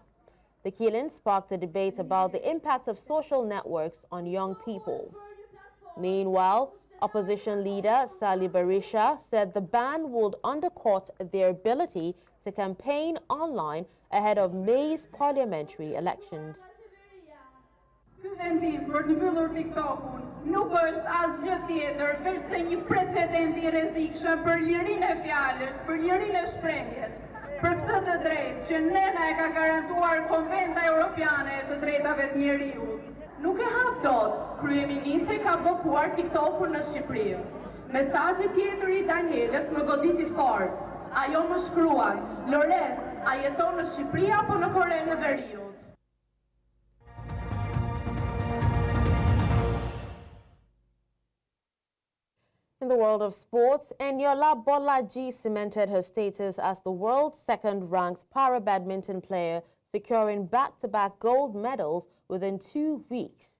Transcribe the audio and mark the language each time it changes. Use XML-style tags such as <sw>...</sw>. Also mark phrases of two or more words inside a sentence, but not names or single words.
<en>The killing sparked a debate about the impact of social networks on young people. Meanwhile, opposition leader Sali Berisha said the ban would undercut their ability to campaign online ahead of May's parliamentary elections.</en> <sq>Ky vendim për të mbyllur TikTokun nuk është asgjë tjetër veç se një precedent I rrezikshëm për lirinë e fjalës, për lirinë e shprehjes. Për këtë të drejtë që nëna e ka garantuar Konventa Europiane e të Drejtave të Njeriut. Nuk e hap dot, kryeministri ka bllokuar TikTokun në Shqipëri. Mesazhi tjetër I Danielës më goditi fort. Ajo më shkruan: "Lores, a jeton në Shqipëri apo në Korenë e Veriut?"</sq> <en>In the world of sports, Eniola Bolaji cemented her status as the world's second-ranked para-badminton player, securing back-to-back gold medals within 2 weeks.</en>